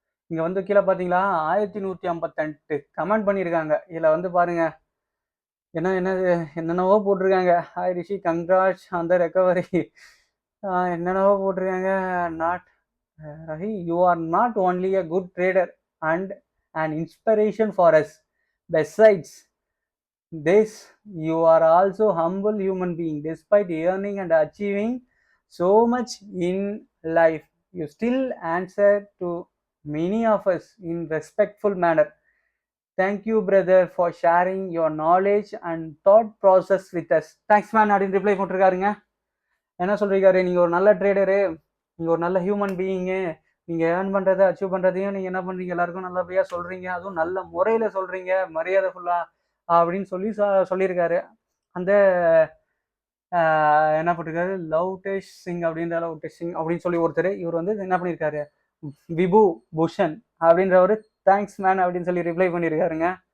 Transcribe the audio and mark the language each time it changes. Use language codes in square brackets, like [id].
[ta] இங்க வந்து கீழ பார்த்தீங்களா, 1158 கமெண்ட் பண்ணியிருக்காங்க. இதுல வந்து பாருங்க, என்னென்னவோ போட்டிருக்காங்க. [en] Hi Rishi congrats on the recovery. [ta] என்னென்னவோ போட்டிருக்காங்க. [en] Not Rahi you are not only a good trader and an inspiration for us. Besides this, you are also humble human being. Despite earning and achieving so much in life, you still answer to many of us in respectful manner. Thank you brother for sharing your knowledge and thought process with us. Thanks man [ta] அப்படின்னு reply போட்டிருக்காருங்க. என்ன சொல்றீங்க, நீங்க ஒரு நல்ல trader, நீங்க ஒரு நல்ல human being, நீங்க ஏர்ன் பண்றதை அச்சீவ் பண்றதையும் நீங்க என்ன பண்றீங்க, எல்லாருக்கும் நல்லபடியா சொல்றீங்க, அதுவும் நல்ல முறையில சொல்றீங்க, மரியாதை ஃபுல்லா அப்படின்னு சொல்லி சொல்லியிருக்காரு. அந்த என்ன பண்ணிருக்காரு, லவ்டேஷ் சிங் அப்படின்ற லவ்டேஷ் சிங் அப்படின்னு சொல்லி ஒருத்தர், இவர் வந்து என்ன பண்ணியிருக்காரு, விபு பூஷன் அப்படின்றவரு தேங்க்ஸ் மேன் அப்படின்னு சொல்லி ரிப்ளை பண்ணியிருக்காருங்க.